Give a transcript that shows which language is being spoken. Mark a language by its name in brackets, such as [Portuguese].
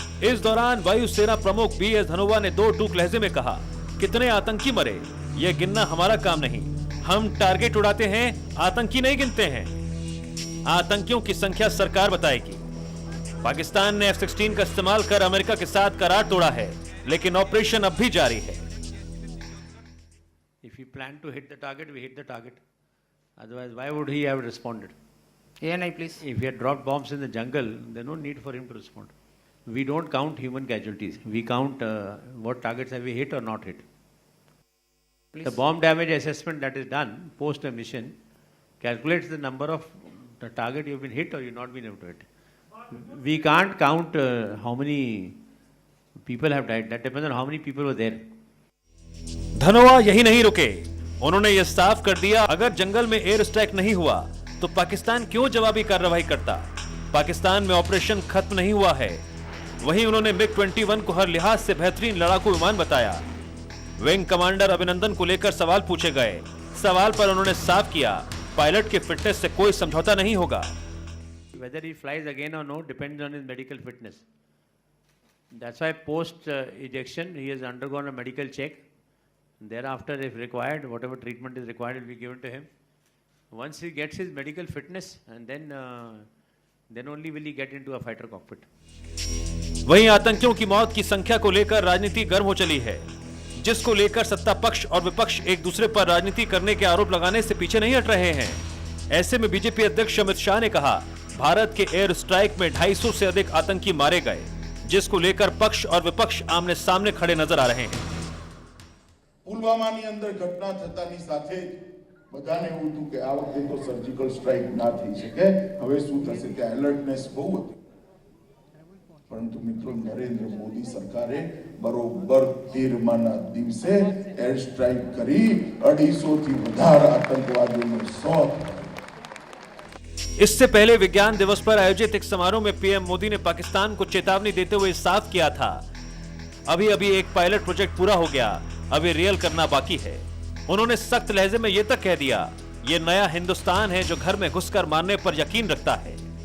[Hindi] इस दौरान वायुसेना प्रमुख BS धनोआ ने 2 टूक लहजे में कहा, कितने आतंकी मरे यह गिनना हमारा काम नहीं, हम टारगेट उड़ाते हैं, आतंकी नहीं गिनते हैं। आतंकियों की संख्या सरकार बताएगी। पाकिस्तान ने F-16 का इस्तेमाल कर अमेरिका के साथ करार तोड़ा है, लेकिन ऑपरेशन अब भी जारी है। [English] If he planned to hit the target, we hit the target. Otherwise, why would he have responded? ANI, please. If he had dropped bombs in the jungle, there's no need for him to respond. We don't count human casualties. We count what targets have we hit or not hit. Please. The bomb damage assessment that is done post a mission calculates the number of the target you've been hit or you've not been able to hit. We can't count how many people have died. That depends on how many people were there. [Hindi] Dhanoa यही नहीं रुके, उन्होंने यह साफ कर दिया, अगर जंगल में एयर स्ट्राइक नहीं हुआ तो पाकिस्तान क्यों जवाबी कार्रवाई करता। पाकिस्तान में ऑपरेशन खत्म नहीं हुआ है। वहीं उन्होंने MiG-21 को हर लिहाज से बेहतरीन लड़ाकू विमान बताया। विंग कमांडर अभिनंदन को लेकर सवाल पूछे गए। सवाल पर उन्होंने साफ किया, पायलट के फिटनेस से कोई समझौता नहीं होगा। [English] Whether he flies again or no depends on his medical fitness. That's why post ejection he has undergone a medical check. Thereafter, if required, whatever treatment is required will be given to him. Once he gets his medical fitness, and then only will he get into a fighter cockpit. [Hindi] वहीं आतंकियों की मौत की संख्या को लेकर राजनीति गर्म हो चली है, जिसको लेकर सत्ता पक्ष और विपक्ष एक दूसरे पर राजनीति करने के आरोप लगाने से पीछे नहीं हट रहे हैं। ऐसे में बीजेपी अध्यक्ष अमित शाह ने कहा, भारत के एयर स्ट्राइक में 250 से अधिक आतंकी मारे गए, जिसको लेकर पक्ष और विपक्ष आमने सामने खड़े नजर आ रहे हैं। [Gujarati] પુલવામાની અંદર ઘટના થતાની સાથે બધાને એવું હતું કે આ વખતે તો સર્જિકલ સ્ટ્રાઇક ના થઈ શકે, હવે શું થશે, ત્યાં એલર્ટનેસ બહુ હતી। પરંતુ મિત્રો નરેન્દ્ર મોદી સરકારે બરોબર 13માના દિવસે એર સ્ટ્રાઇક કરી 250 થી વધારે આતંકવાદીઓનો શોધ. [Hindi] इससे पहले विज्ञान दिवस पर आयोजित एक समारोह में पीएम मोदी ने पाकिस्तान को चेतावनी देते हुए साफ किया था, अभी अभी एक पायलट प्रोजेक्ट पूरा हो गया, अभी रियल करना बाकी है। उन्होंने सख्त लहजे में यह तक कह दिया, ये नया हिंदुस्तान है जो घर में घुसकर मारने पर यकीन रखता है।